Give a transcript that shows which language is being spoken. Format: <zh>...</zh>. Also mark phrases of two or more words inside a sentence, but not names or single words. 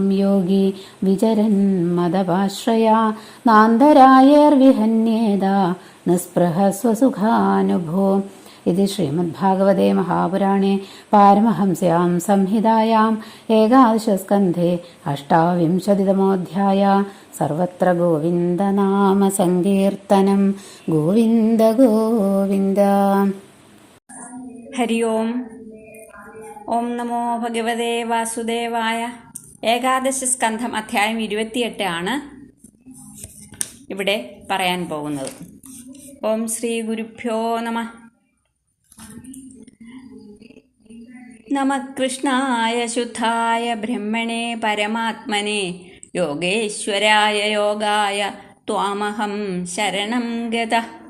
<sa>योगी विचरन् मदपाश्रया नान्तरायैर्विहन्येदा निःस्पृह स्वसुखानुभो इति श्रीमद्भागवते महापुराणे पारमहंस्यां संहितायाम् 11 अष्टाविंशतितमोऽध्याय सर्वत्र गोविन्दनाम सङ्कीर्तनं गोविन्द गोविन्द हरि ओम ഓം നമോ ഭഗവതേ വാസുദേവായ.</sa> <ml>11 സ്കന്ധം അധ്യായം 28 ആണ് ഇവിടെ പറയാൻ പോകുന്നത്.</ml> <sa>ഓം ശ്രീ ഗുരുഭ്യോ നമഃ. നമഃ കൃഷ്ണായ ശുദ്ധായ ബ്രഹ്മണേ പരമാത്മനെ യോഗേശ്വരായ യോഗായ ത്വാമഹം ശരണം ഗതഃ.</sa>